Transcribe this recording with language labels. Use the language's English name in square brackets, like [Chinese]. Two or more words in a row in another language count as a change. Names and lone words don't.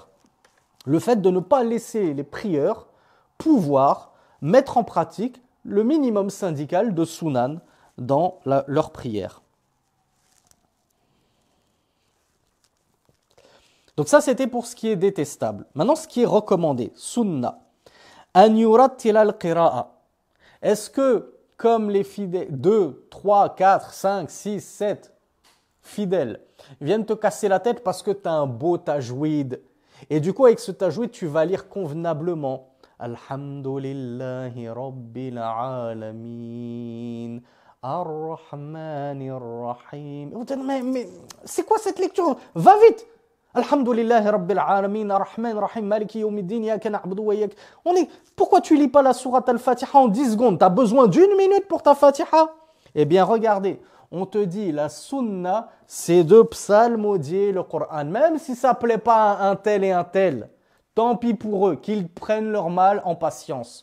[French] Le fait de ne pas laisser les prieurs pouvoir mettre en pratique le minimum syndical de sunan dans leur prière. Donc ça, c'était pour ce qui est détestable. Maintenant, ce qui est recommandé, sunna. [Arabic] أن يرتل القراءة. [French] Est-ce que, comme les fidèles, 2, 3, 4, 5, 6, 7 fidèles viennent te casser la tête parce que tu as un beau tajwid, et du coup, avec ce tajwid, tu vas lire convenablement [Arabic] الحمد لله رب العالمين، الرحمن الرحيم. [French] Mais c'est quoi cette lecture? Va vite! [Arabic] الحمد لله رب العالمين، الرحمن الرحيم، مالك يوم الدين، إياك نعبد وإياك. [French] Pourquoi tu lis pas la sourate Al-Fatiha en 10 secondes? Tu as besoin d'1 minute pour ta Fatiha? Eh bien, regardez, on te dit la sunna, c'est de psalmodier le Coran. Même si ça ne plaît pas à un tel et un tel, tant pis pour eux, qu'ils prennent leur mal en patience.